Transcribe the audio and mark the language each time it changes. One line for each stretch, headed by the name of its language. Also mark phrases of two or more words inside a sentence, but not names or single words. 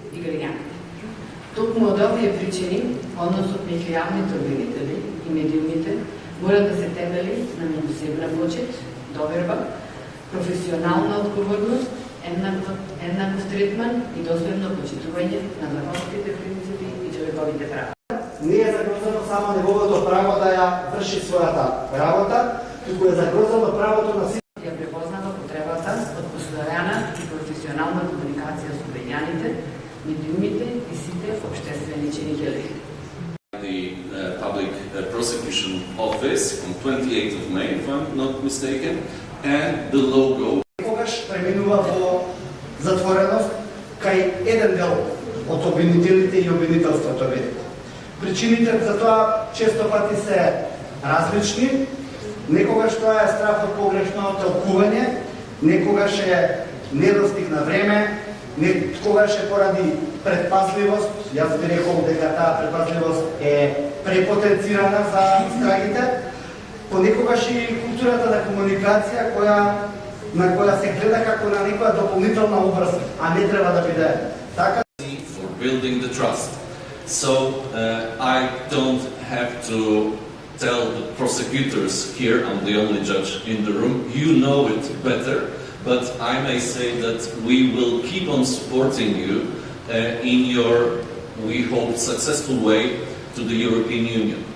Macedonian: Токму од овие причини, односот меѓу јавните обвинители и медиумите мора да се темели на меѓусебна почит, доверба, професионална одговорност, еднаков третман и доследно почитување на законските принципи и човековите права. Не е загрозено само неговото право да ја врши својата работа, туку е загрозено правото на сите. Ја препознава потребата од постојана и професионална комуникација со обвинјаните, медиумите и сите општествени чинители.
English: The Public Prosecution Office on 28th of May, if I'm not mistaken, and the logo.
Macedonian: Когаш преминува во затвореност кај еден дел од обвинителите и обвинителството, видите. Причините за тоа често пати се различни. Некогаш тоа е страф од погрешно толкување, некогаш е недостиг на време, некогаш е поради предпазливост. Јас би рекол дека таа предпазливост е препотенцирана за истрагите. Понекогаш и културата на комуникација на која се гледа како на некоја дополнителна обврска, а не треба да биде така.
English: For building the trust. So I don't have to tell the prosecutors here, I'm the only judge in the room, you know it better, but I may say that we will keep on supporting you in your, we hope, successful way to the European Union.